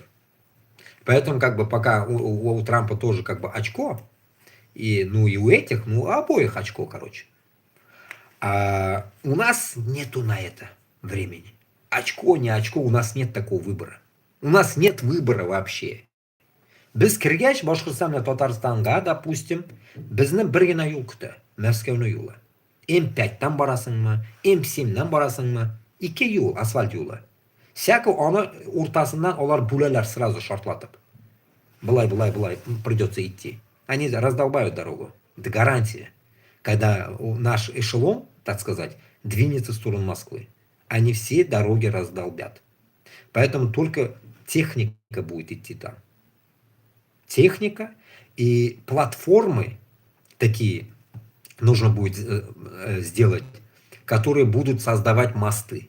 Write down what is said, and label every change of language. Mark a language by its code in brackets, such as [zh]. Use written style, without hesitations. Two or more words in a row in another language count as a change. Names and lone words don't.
[ru] Поэтому, как бы, пока у Трампа тоже, как бы, очко, и, ну, и у этих, ну, обоих очко, короче. А у нас нету на это времени. Очко, не очко, у нас нет такого выбора. У нас нет выбора вообще. [tt] Без киргәч Башкортстан Татарстанга, допустим, безне бер генә юл көтә. Мәскәүне юлы. М5-тан барасыңмы, М7-нән барасыңмы? 2 юл, асфальт юлы. Всякий аны уртасыннан алар бүләләр сразу шартлатып. [ru] Былай придется идти. Они раздолбают дорогу. Это гарантия. Когда наш эшелон, так сказать, двинется в сторону Москвы. Они все дороги раздолбят. Поэтому только техника будет идти там. Техника и платформы такие нужно будет сделать, которые будут создавать мосты.